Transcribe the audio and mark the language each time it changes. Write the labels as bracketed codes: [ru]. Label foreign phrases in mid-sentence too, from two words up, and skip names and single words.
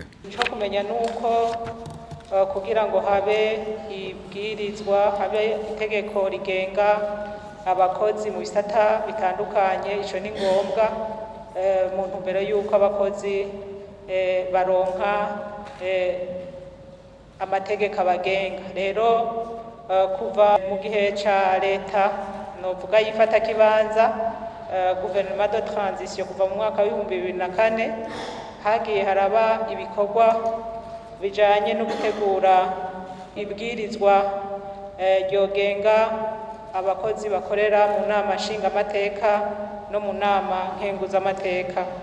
[rn] Ico kumenya nuko kugira ngo habe ibwirizwa habe itegeko rigenga abakozi mu bisata bitandukanye, ico ni ngombwa mu ntumbero yuko abakozi baronka amategeko abagenga. Rero kuva mu gihe ca Reta novuga yifata kibanza [fr] gouvernement de transition [rn] kuva mu mwaka wa 2004 hagiye haraba ibikorwa bijanye no gutegura ibwirizwa ryogenga abakozi bakorera mu Nama Nshingamateka no mu Nama Nkenguzamateka.